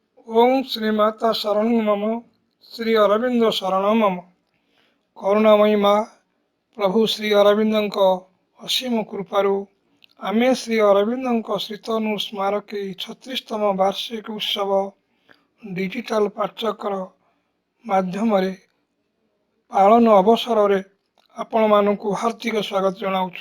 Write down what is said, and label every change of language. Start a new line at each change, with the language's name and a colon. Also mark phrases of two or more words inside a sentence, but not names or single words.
Sanskrit: ओम श्रीमाता शरणं मम श्री अरविंद शरणं मम।
Odia: କରୁଣାମୟୀ ମାଁ ପ୍ରଭୁ ଶ୍ରୀ अरविंदଙ୍କ ଅସୀମ କୃପାରୁ ଆମେ ଶ୍ରୀ ଅରବିନ୍ଦଙ୍କ ଶ୍ରୀତନୁ ସ୍ମାରକୀ 36ତମ ବାର୍ଷିକ ଉତ୍ସବ ଡିଜିଟାଲ ପାଠ୍ୟକ୍ରମ ମାଧ୍ୟମରେ ପାଳନ ଅବସରରେ ଆପଣମାନଙ୍କୁ ହାର୍ଦ୍ଦିକ ସ୍ୱାଗତ ଜଣାଉଛୁ।